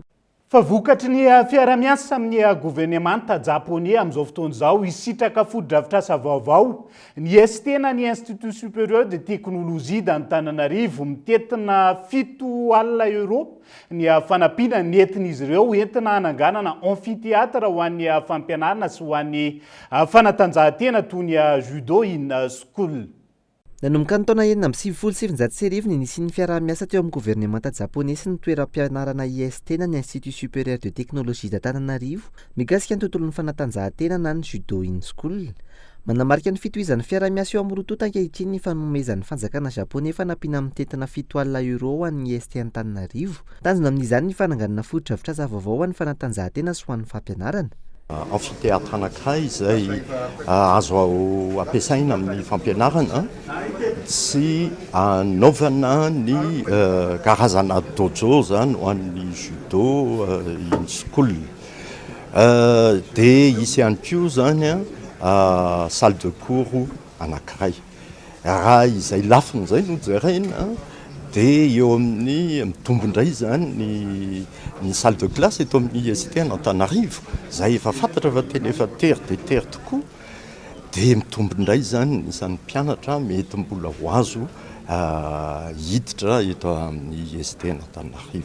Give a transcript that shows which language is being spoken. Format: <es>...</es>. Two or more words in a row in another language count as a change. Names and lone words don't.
<mg>Fa vokatry ny fiara-miasa amin'ny gouvernemanta japonais amin'izao fotoana izao hisitraka foto-drafitrasa vaovao ny ST-na ny Institut Supérieur de Technologie d'Antananarivo mitetina 7 alina euro ny fanampiana ny entin'izy ireo entina hananganana amphithéâtre ho an'ny fampianarana sy ho an'ny fanatanjahantena toy ny</mg> <en>judo in school.</en> <mg>Nanomboka ny taona 1977 ny nisian'ny fiaraha-miasa teo amin'ny gouvernemanta japonais sy ny toeram-pianarana IST na ny Institut Supérieur de Technologie d'Antananarivo mikasika ny tontolon'ny fanatanjahantena na ny</mg> <en>judo in school.</en> <mg>Manamarika ny fitohizan'ny fiaraha-miasa eo amin'ny rotonta ankehitriny ny fanomezan'ny fanjakana japonais fanampiana amin'ny tentina 7 alina euro ho an'ny IST Antananarivo. Tanjona amin'izany ny fananganana foto-drafitrasa vaovao ho an'ny fanatanjahantena sy ho an'ny fampianarana. Amphithéâtre anankiray izay azo ampiasaina amin'ny fampianarana sy anaovana ny karazana dojo zany ho an'ny</mg> <en>judo in school.</en> <mg>dia isy ihany ko zany</mg> <fr>salle de cours</fr> <mg>anankiray raha izay lafiny zay no jerena dia eo amin'ny mitombondray zany ny</mg> <fr>salle de classe</fr> <mg>eto amin'ny IST Antananarivo zay efa fantatra fa tena efa tery dia tery tokoa dia mitombondray zany isan'ny mpianatra mety mbola ho azo hiditra eto amin'ny IST Antananarivo.</mg>